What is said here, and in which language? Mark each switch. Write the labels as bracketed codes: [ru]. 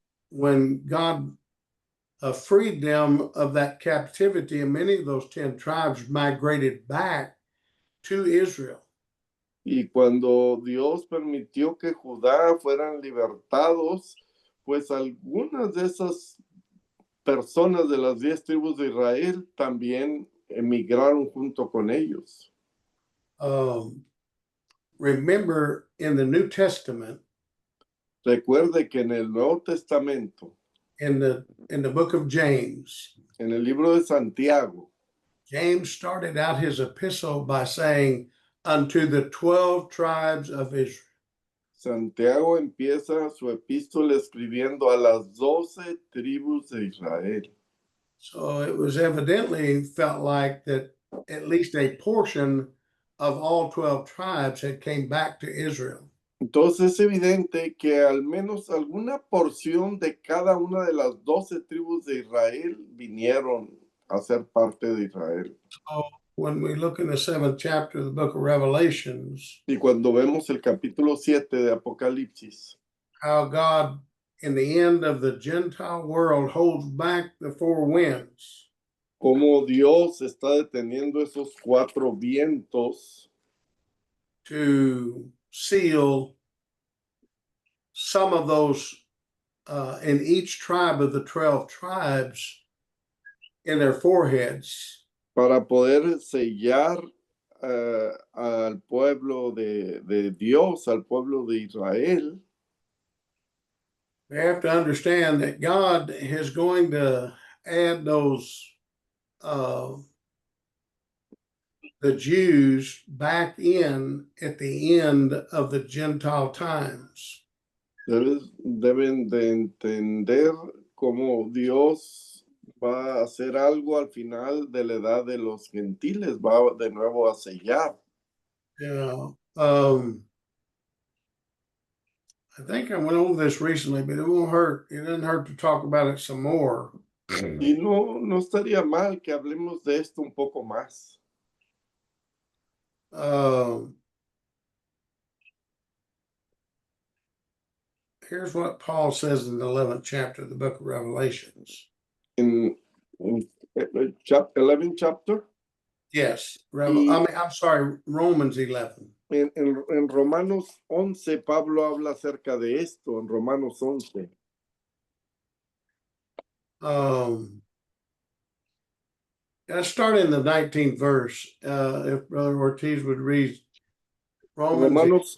[en] when God freed them of that captivity, and many of those 10 tribes migrated back to Israel. [es] y cuando Dios permitió que Judá fueran libertados, pues algunas de esas personas de las 10 tribus de Israel también emigraron junto con ellos. [en] Remember, in the New Testament, [es] Recuerde que en el Nuevo Testamento, [en] in the book of James, [es] en el libro de Santiago, [en] James started out his epistle by saying, unto the 12 tribes of Israel. [es] Santiago empieza su epístola escribiendo a las 12 tribus de Israel. [en] So it was evidently felt like that at least a portion of all 12 tribes had came back to Israel. [es] Entonces es evidente que al menos alguna porción de cada una de las 12 tribus de Israel vinieron a ser parte de Israel. [en] So when we look in the 7th chapter of the book of Revelations, [es] Y cuando vemos el capítulo 7 de Apocalipsis, [en] how God, in the end of the Gentile world, holds back the four winds. [es] cómo Dios está deteniendo esos 4 vientos [en] To seal some of those in each tribe of the 12 tribes in their foreheads. [es] para poder sellar al pueblo de Dios, al pueblo de Israel. [en] We have to understand that God is going to add those the Jews back in at the end of the Gentile times. [es] Deben de entender cómo Dios va a hacer algo al final de la edad de los gentiles, va de nuevo a sellar. [en] Yeah. I think I went over this recently, but it won't hurt. It doesn't hurt to talk about it some more. [es] Y no estaría mal que hablemos de esto un poco más. [en] Here's what Paul says in the 11th chapter of the book of Revelations. In 11th chapter? Yes. I'm sorry, Romans 11. [es] En Romanos 11, Pablo habla acerca de esto, en Romanos 11. [en] Let's start in the 19th verse. If Brother Ortiz would read Romans.